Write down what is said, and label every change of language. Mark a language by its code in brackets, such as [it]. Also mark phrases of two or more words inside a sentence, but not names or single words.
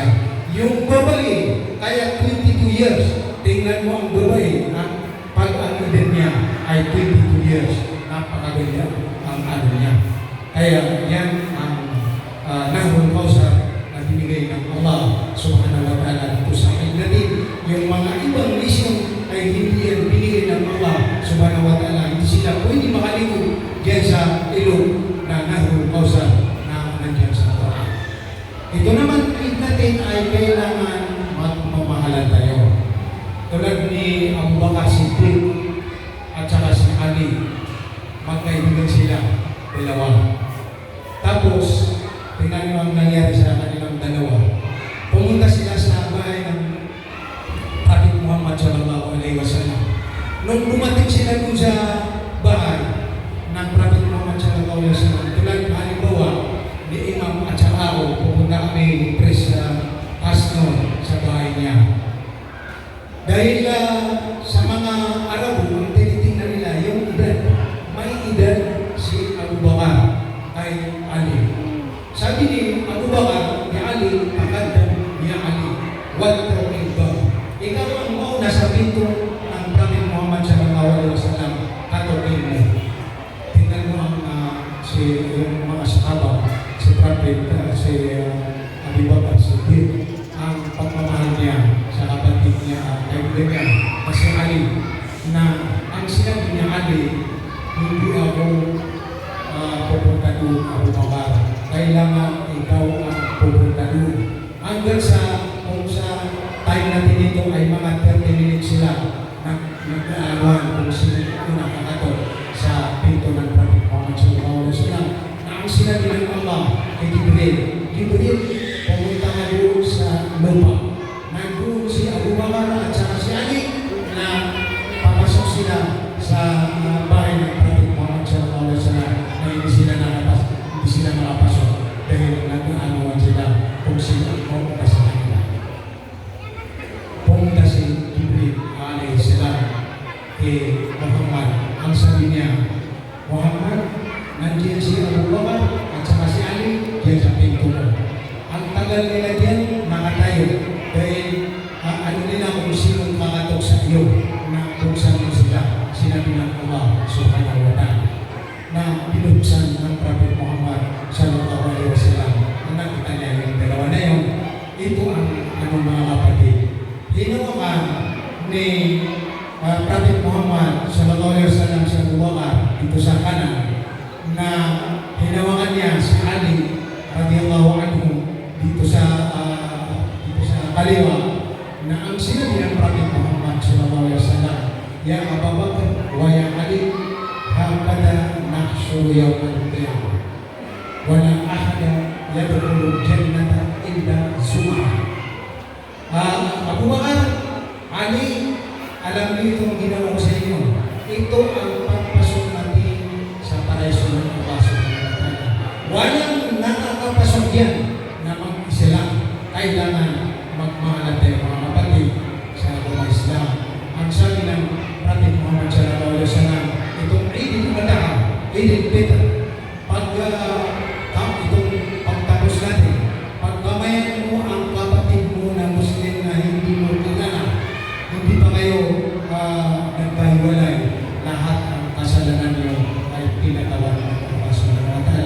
[tl] Yung babae, kaya 22 years, tingnan mo ang babae, pag ang edad niya ay 22 years, napakaganda ang ano niya. Kaya yan ang Nahrul Kausar na binigay ng Allah [ar] سبحانه وتعالى [tl] dito sa akin natin. Yung mga ibang mission ay hindi yan binigay ng Allah [ar] سبحانه وتعالى. [tl] Hindi sila pwede makaligo dyan sa ilog na Nahrul Kausar na nandiyan sa Quran. Ito naman natin ay kailangan magmamahalan tayo. Tulad ni Abu Bakar Siddiq at saka si Ali, magkaibigan sila, dalawa. Tapos, tingnan mo ang nangyari sa kanilang dalawa. Pumunta sila sa bahay ng Prophet Muhammad [ar] صلى الله عليه وسلم. [tl] Nung dumating sila dun sa bahay ng Prophet Muhammad [ar] صلى الله عليه وسلم, [tl] tulad halimbawa ni Imam at saka ako, pupunta kami ni Pres Asno sa bahay niya. Dahil sa mga Arabo, ang tinitingnan nila yung edad, may edad si Abu Bakar kay Ali. Sabi ni [ar] Abu Bakar, ni Ali, "تقدم يا Ali, واطرق الباب." [tl] Ikaw ang mauna sa pinto ng Prophet Muhammad [ar] صلى الله عليه وسلم, [tl] katulad mo. Tingnan mo ang yung mga sahaba, si Prophet, si Abu Bakar Siddiq, ang pagmamahal niya sa kapatid niya, kaibigan niya, kasi Ali, na ang sinabi niya, Ali, hindi ako pupunta doon, Abu Bakar. Kailangan ikaw ang pupunta doon. Hanggang sa, kung sa time natin ito ay mga 30 minutes sila nag-aawan kung sino ito nakakato sa pinto ng Prophet Muhammad [ar] صلى الله عليه وسلم. [tl] Na ang sinabi ng Allah kay Jibril, Jibril, pumunta ka doon sa lupa. Nandun si Abu Bakar at saka si Ali na papasok sila sa bahay ng Prophet Muhammad [ar] صلى الله عليه وسلم [tl] na hindi sila makapasok dahil nag-aanuan sila kung sino ang pumunta sa kanila. Pumunta si Jibril [ar] عليه السلام [tl] kay Muhammad. Ang sabi niya, Muhammad, nandiyan si Abu Bakar at saka si Ali diyan sa pinto mo. Ang tagal nila diyan nakatayo dahil ano nila kung sino makatok sa iyo na buksan mo sila. Sinabi ng Allah [ar] سبحانه وتعالى [tl] na binuksan ng Prophet Muhammad [ar] صلى الله عليه وسلم. [tl] Ang nakita niya yung dalawa na yun, ito ang mga kapatid. Hinawakan ni Prophet Muhammad [ar] صلى الله عليه وسلم [tl] sa Abu Bakar dito sa kanan, na hinawakan niya si Ali [ar] رضي الله عنه [tl] dito sa kaliwa, na ang sinabi ng Prophet Muhammad [ar] صلى الله عليه وسلم, يا أبو بكر ويا علي هكذا نحشر يوم القيامة ولا أحد يدخل الجنة إلا زمر. [tl] Abu Bakar, Ali, alam niyo itong ginawa ko sa inyo. Ito ang pagpasok natin sa paraiso ng Allah [ar] سبحانه وتعالى. [tl] Walang nakakapasok yan na mag-Islam. Kailangan magmahalan tayo mga kapatid sa agama Islam. Ang sabi ng Prophet Muhammad [ar] صلى الله عليه وسلم, [tl] itong Eid al-Adha, Eid al-Fitr, itong pagtapos natin, pagkamayan mo ang kapatid mo na Muslim na hindi mo kilala, hindi pa kayo nagkahiwalay, lahat ang kasalanan nyo ay pinatawad ng Allah [ar] سبحانه وتعالى.